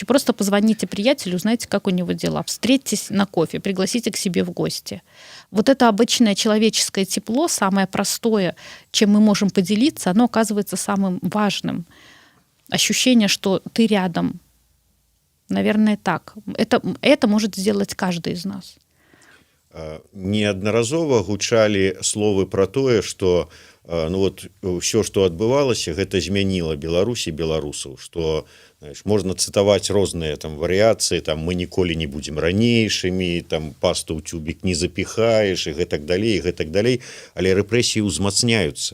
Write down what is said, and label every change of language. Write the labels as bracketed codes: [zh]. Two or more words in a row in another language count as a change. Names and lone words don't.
[ru] Просто позвоните приятелю, узнайте, как у него дела. Встретитесь на кофе, пригласите к себе в гости. Вот это обычное человеческое тепло, самое простое, чем мы можем поделиться, оно оказывается самым важным. Ощущение, что ты рядом. Наверное, так. Это может сделать каждый из нас. [be] Неаднаразова гучалі словы пра тое, што ўсё, што адбывалася, гэта змяніла Беларусь і беларусаў, што можна цытаваць розныя там варыяцыі, там мы ніколі не будзем ранейшымі, там пасту ў цюбік не запіхаеш і гэтак далей, але рэпрэсіі ўзмацняюцца.